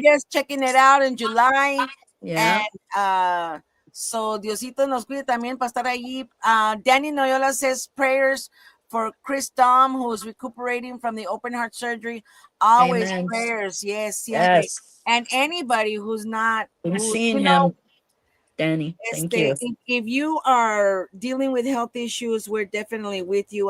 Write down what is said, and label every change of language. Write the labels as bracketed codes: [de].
[en] Vegas, checking it out in July. Yeah. And so [es] Diosito nos cuide también para estar allí. [en] Danny Noyola says prayers for Chris Dom, who's recuperating from the open heart surgery. Always Amen. prayers. Yes, siempre. Yes. And anybody who's not Seeing him, Danny. Thank you. If you are dealing with health issues, we're definitely with you.